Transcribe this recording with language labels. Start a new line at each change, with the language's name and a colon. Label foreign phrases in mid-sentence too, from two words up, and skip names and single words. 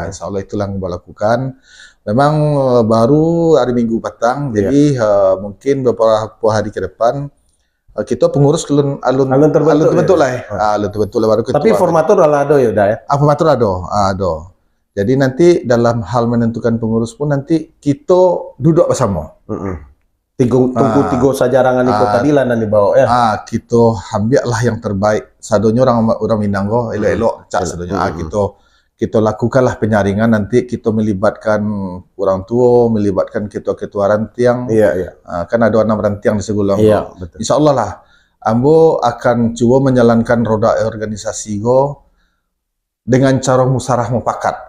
Indonesian: Insya Allah itulah yang boleh lakukan. Memang baru hari Minggu petang, jadi mungkin beberapa hari ke depan kita pengurus alun terbentuk lah.
Minangkabau: Alun terbentuk lah baru ketua.
Indonesian: Tapi formatur ada ya udah ya. Formatur ada. Jadi nanti dalam hal menentukan pengurus pun nanti kita duduk bersama. Tunggu tiga sajarangan itu tadi lah nanti bawa ya. Kita ambil lah yang terbaik.
Minangkabau: Sadonya orang Minang go, elok-elok cak sadonya.
Indonesian: Kita lakukanlah penyaringan nanti kita melibatkan orang tua, melibatkan ketua-ketua rantiang. Iya. Kan ada 6 rantiang di Segulang. Iya, betul. Insya Allah lah. Ambo akan coba menjalankan roda organisasi go dengan cara musarah mufakat.